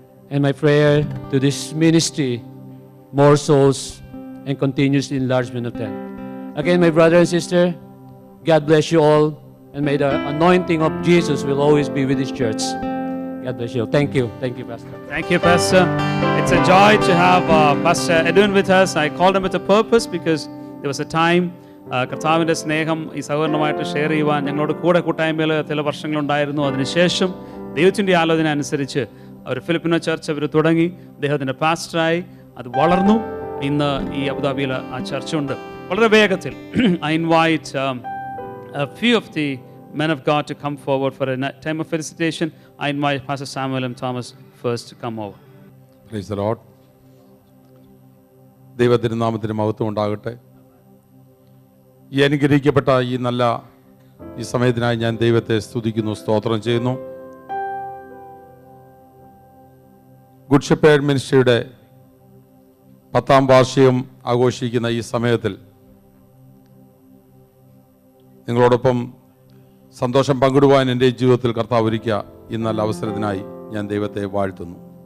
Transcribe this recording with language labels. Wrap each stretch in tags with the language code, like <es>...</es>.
<en>And my prayer to this ministry, more souls and continuous enlargement of them. Again, my brother and sister, God bless you all, and may the anointing of Jesus will always be with His church. God bless you. Thank you. Thank you, Pastor. Thank you, Pastor. It's a joy to have Pastor Edwin with us. I called him with a purpose because there was a time</en> <ml>കർത്താവിൻ്റെ സ്നേഹം ഈ സഹോദരനുമായിട്ട് share ചെയ്യുവാൻ ഞങ്ങളോട് കൂടെ കൂട്ടായ്മയിൽ ചില വർഷങ്ങളുണ്ടായിരുന്നു. അതിനുശേഷം ദൈവത്തിൻ്റെ ആലോചന അനുസരിച്ച് അവർ ഫിലിപ്പിനോ ചർച്ച് അവർ തുടങ്ങി, അദ്ദേഹത്തിൻ്റെ പാസ്റ്ററായി അത് വളർന്നു. ഇന്ന് ഈ അബുദാബിയിൽ ആ ചർച്ച ഉണ്ട്. വളരെ വേഗത്തിൽ</ml> <en>I invite a few of the men of God to come forward for a time of felicitation. I invite Pastor Samuel and Thomas first to come over. Praise the Lord.</en> <ml>ദൈവത്തിൻ്റെ നാമത്തിന് മഹത്വം ഉണ്ടാകട്ടെ. ഈ അനുഗ്രഹിക്കപ്പെട്ട ഈ നല്ല ഈ സമയത്തിനായി ഞാൻ ദൈവത്തെ സ്തുതിക്കുന്നു, സ്തോത്രം ചെയ്യുന്നു. ഗുഡ് ഷെപ്പേർഡ് മിനിസ്ട്രിയുടെ 10ാം വാർഷികം ആഘോഷിക്കുന്ന ഈ സമയത്തിൽ നിങ്ങളോടൊപ്പം സന്തോഷം പങ്കിടുവാൻ എൻ്റെ ജീവിതത്തിൽ കർത്താവ് ഒരുക്കിയ ഈ നല്ല അവസരത്തിനായി ഞാൻ ദൈവത്തെ വാഴ്ത്തുന്നു.</ml>